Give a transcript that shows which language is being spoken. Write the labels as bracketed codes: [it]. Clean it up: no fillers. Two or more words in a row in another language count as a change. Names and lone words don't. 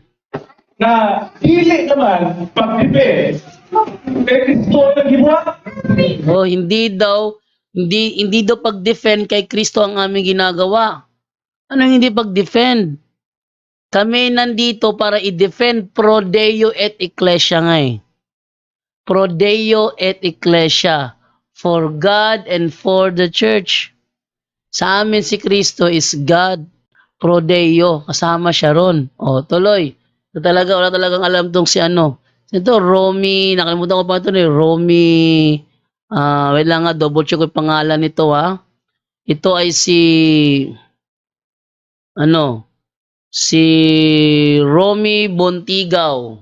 [ceb] Na dili naman pag-defend, kay Kristo ang gibuhat. [tl] Oh, hindi daw pag-defend kay Kristo ang aming ginagawa. Ano hindi pag-defend? Kami nandito para i-defend [la] pro Deo et Ecclesia [tl] nga [la] Pro Deo et Ecclesia. [en] For God and for the church. [tl] Sa amin si Kristo [en] is God. [la] Pro Deo. [tl] Kasama siya ron. O, tuloy. So, wala talagang alam tong si Ito, Romy. Nakalimutan ko pa ito Romy. Wait lang [en] double check [tl] ko yung pangalan nito Ito ay si Romy Bontigaw.